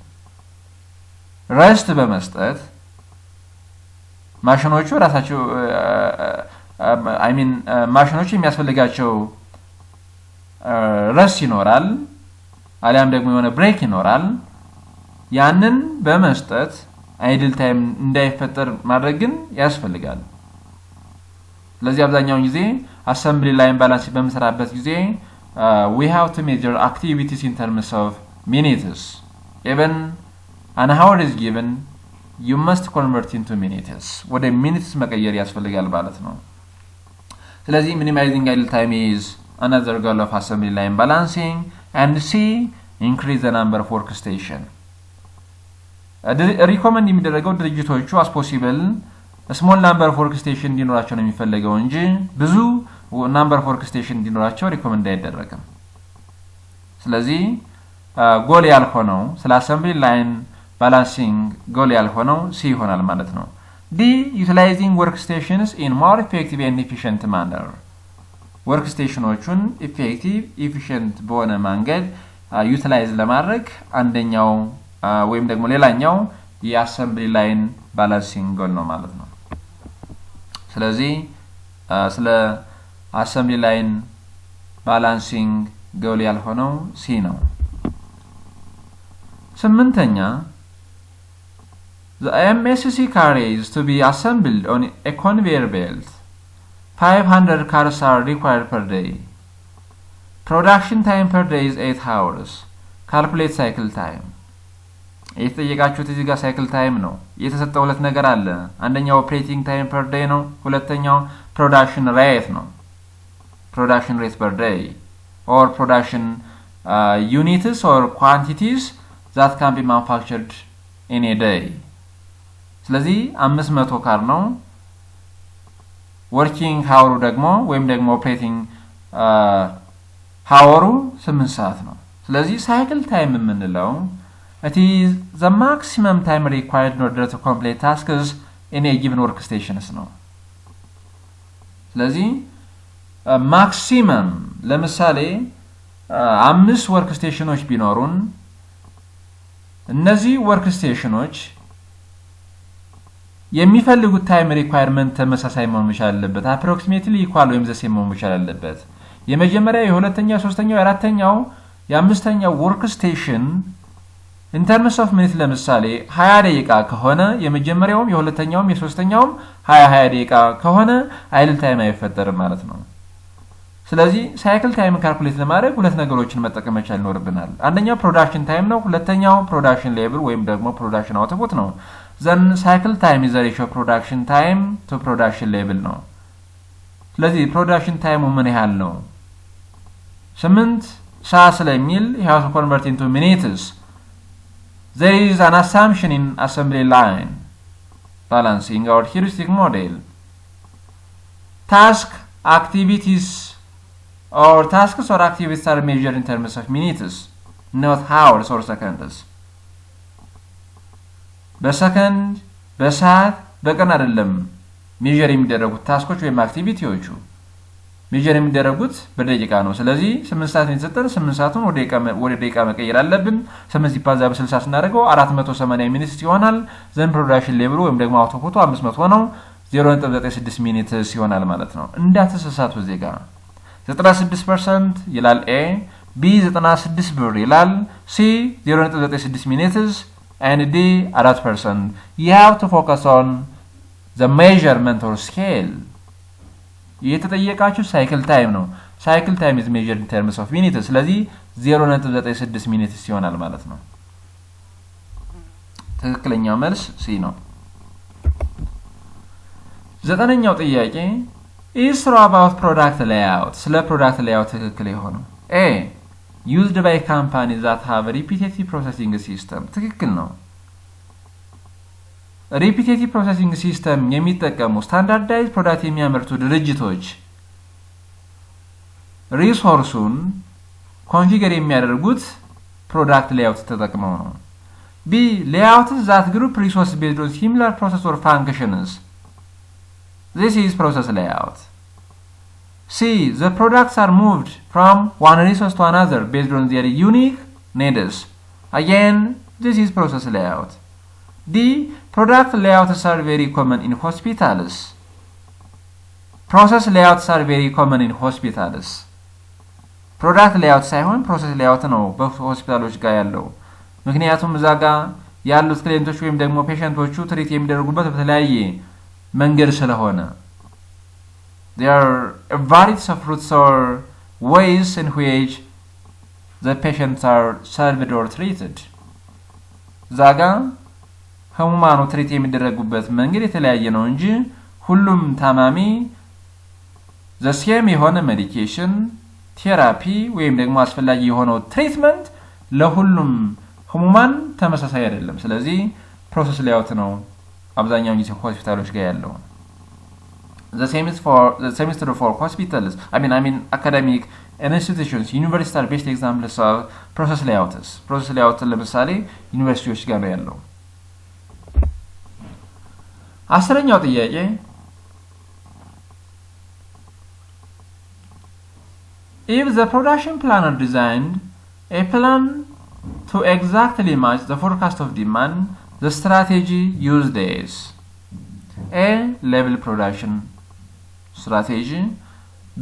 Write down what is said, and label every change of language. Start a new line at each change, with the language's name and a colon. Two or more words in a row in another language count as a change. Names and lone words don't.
Amharic: ረስት በመስጠት ማሽኖቹ ራሳቸው ማሽኖቹ የሚያስፈልጋቸው ረስት ይኖራል አሊያም ደግሞ የሆነ ብሬክ ይኖራል። ያንን በመስጠት
English: idle time
Amharic: እንዳይፈጠር ማድረግ ግን ያስፈልጋል። ስለዚህ አብዛኛውን ጊዜ
English: assembly line balance
Amharic: በመሰራበት ጊዜ
English: we have to measure activities in terms of minutes. Even an hour is given, you must convert into minutes.
Amharic: ወደ minutes መቀየር ያስፈልጋል ማለት ነው። ስለዚህ
English: minimizing idle time is another goal of assembly line balancing. And C. Increase the number of workstation.
Amharic: ሪኮመንድ የሚደረገው ድርጅቶቹ
English: as possible small number of workstation
Amharic: እንዲኖራቸው ነው የሚፈልገው እንጂ ብዙ
English: number of workstation
Amharic: እንዲኖራቸው ሪኮመንድ አይደረግም ስለዚህ ጎል ያልሆነው ስለ
English: assembly line balancing
Amharic: ጎል ያልሆነው C ይሆናል ማለት ነው
English: D utilizing workstations in more effective and efficient manner workstationዎቹን effective efficient
Amharic: በሆነ መንገድ utilize ለማድረግ አንደኛው ወይም ደግሞ ሌላኛው
English: የassembly line balancing
Amharic: ጎል ነው ማለት ነው ስለዚህ ስለ
English: assembly line balancing
Amharic: ጎል ያልሆነው C ነው
English: ስምንተኛ The MSC carriers to be assembled on a conveyor belt 500 cars are required per day production time per day is 8 hours calculate cycle time
Amharic: የተጠየቃችሁት እዚህ ጋር
English: cycle time
Amharic: ነው የተሰጠው ሁለት ነገር አለ አንደኛው
English: operating time per day
Amharic: ነው ሁለተኛው
English: production rate ነው production rate per day or production units or quantities that can be manufactured in a day
Amharic: ስለዚህ 500 ካር ነው
English: working hour
Amharic: ደግሞ ወይም ደግሞ
English: operating hour
Amharic: 8 ሰዓት ነው ስለዚህ
English: cycle time የምንለው it is the maximum time required in order to complete tasks in a given workstation ነው
Amharic: ስለዚህ maximum ለምሳሌ 5 workstations ቢኖሩን እነዚህ workstations የሚፈልጉት
English: time requirement
Amharic: ተመሳሳይ መሆን መቻል አለበት
English: approximately equal
Amharic: ወይም
English: the same
Amharic: መሆን መቻል አለበት የመጀመሪያው የሁለተኛው የሶስተኛው የአራተኛው የአምስተኛው
English: workstation in terms of minutes
Amharic: ለምሳሌ 20 ደቂቃ ከሆነ የመጀመሪያውም የሁለተኛውም የሶስተኛውም 20 ደቂቃ ከሆነ
English: idle time
Amharic: አይፈጠርም ማለት ነው ስለዚህ
English: cycle time calculate
Amharic: ለማድረግ ሁለት ነገሮችን መጠቀም መቻል ይኖርብናል አንደኛው
English: production time
Amharic: ነው ሁለተኛው
English: production level
Amharic: ወይም ደግሞ
English: production output
Amharic: ነው
English: then cycle time is the ratio of production time to production level
Amharic: ነው ስለዚህ
English: production time
Amharic: ምን ያህል ነው 8 ሰዓት ስለሚል
English: you have to convert into minutes there is an assumption in assembly line balancing our heuristic model task activities or tasks or activities are measured in terms of minutes not hours or seconds
Amharic: በሰከንድ በሰዓት በቀን አይደለም ሜጀር የሚደረጉት ታስኮች ወይም አክቲቪቲዎቹ ሜጀር የሚደረጉት በደቂቃ ነው ስለዚህ 8 ሰዓት እንሰጠን 8 ሰዓቱን ወደ ደቂቃ መቀየር አለብን 8 ሲባዛ በ60 ስናደርገው 480 ሚኒትስ ይሆናል
English: then production levelu
Amharic: ወይም ደግሞ አውትፑቱ 500 ነው 0.96 ሚኒትስ ይሆናል ማለት ነው እንዳትሰሳቱ እዚህ ጋር 96% ይላል A B 96 ብር ይላል C 0.96 ሚኒትስ
English: and D 4% you have to focus on the measurement or scale
Amharic: የተጠየቃችሁ
English: cycle time
Amharic: ነው
English: cycle time is measured in terms of minutes
Amharic: ስለዚህ 0.96 minutes ይሆናል ማለት ነው ትክክለኛው መልስ C ነው ዘጠነኛው ጥያቄ
English: is true about product layout ስለ product layout
Amharic: ትክክል የሆነው
English: A used by companies that have a repetitive processing system
Amharic: ትክክል ነው
English: repetitive processing system
Amharic: የሚጠቀሙ
English: standardized product
Amharic: የሚያመርቱ ድርጅቶች
English: resourceun configure
Amharic: የሚያደርጉት
English: product layout
Amharic: ተጠቅመው
English: ነው B layouts that group resources based on similar process or functions this is process layout C the products are moved from one resource to another based on their unique needs again this is process layout D product layouts are very common in hospitals process layouts are very common in hospitals product layout ሳይሆን process layout
Amharic: ነው በሆስፒታሎች ጋር ያለው ምክንያቱም እዛ ጋር ያሉት ክሊየንቶች ወይም ደግሞ ፔሸንቶቹ ትሪት የሚደረጉበት በተለያየ መንገድ ስለሆነ there
English: are a variety of routes or ways in which the patients are served or treated
Amharic: ዛጋ ህሙማኑ ትሪት የሚደረጉበት መንገድ የተለያየ ነው እንጂ ሁሉም ታማሚ
English: the same
Amharic: የሆነ
English: medication therapy
Amharic: ወይም ደግሞ አስፈላጊ የሆነው ትሪትመንት ለሁሉም ህሙማን ተመሳሳይ አይደለም ስለዚህ
English: process layout
Amharic: ነው አብዛኛው ጊዜ ሆስፒታሎች ጋር ያለው
English: The same is true for hospitals. I mean academic institutions. Universities are best examples of process layouts. Process layout
Amharic: ለምሳሌ ዩኒቨርሲቲዎች ጋር ነው ያለው። አስረኛው ጥያቄ
English: if the production planner designed a plan to exactly match the forecast of demand, the strategy used is A. Level production strategy, B.